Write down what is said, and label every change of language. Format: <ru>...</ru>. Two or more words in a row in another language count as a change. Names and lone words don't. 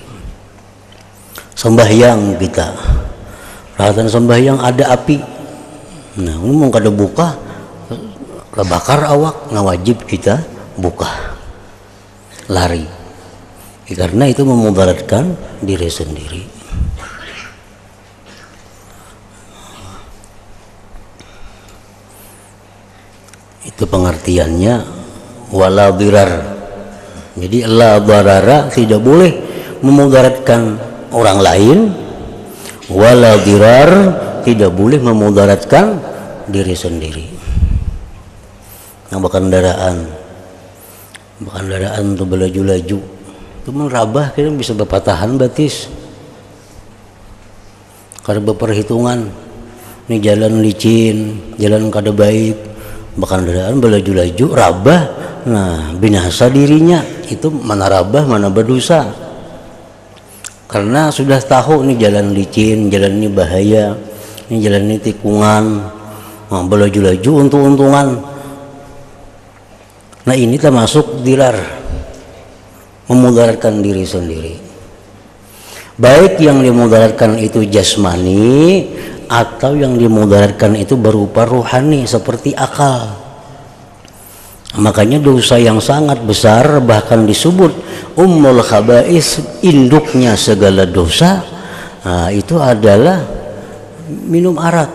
<bjn>Sembahyang kita, peralatan sembahyang ada api, nah ini mau kada buka, bakar awak, nah wajib kita buka, lari, karena itu memudaratkan diri sendiri. Itu pengertiannya</bjn> <ar>ولا ضرار. Jadi لا ضرر,</ar> <bjn>tidak boleh memudaratkan orang lain,</bjn> <ar>ولا ضرار,</ar> <bjn>tidak boleh memudaratkan diri sendiri. Yang berkendaraan tuh belaju-laju, itu merabah, kira bisa berpatahan batis. Kada berperhitungan, ini jalan licin, jalan kada baik, berkendaraan belaju-laju, rabah, nah binasa dirinya. Itu mana rabah, mana berdosa, karena sudah tahu ini jalan licin, jalan ini bahaya, ini jalan ini tikungan, nah, belaju-laju untung-untungan. Nah ini termasuk dirar, memudaratkan diri sendiri. Baik yang dimudaratkan itu jasmani, atau yang dimudaratkan itu berupa ruhani seperti akal. Makanya dosa yang sangat besar, bahkan disebut</bjn> <ar>أم الخبائث,</ar> <bjn>induknya segala dosa, nah, itu adalah minum arak.</bjn>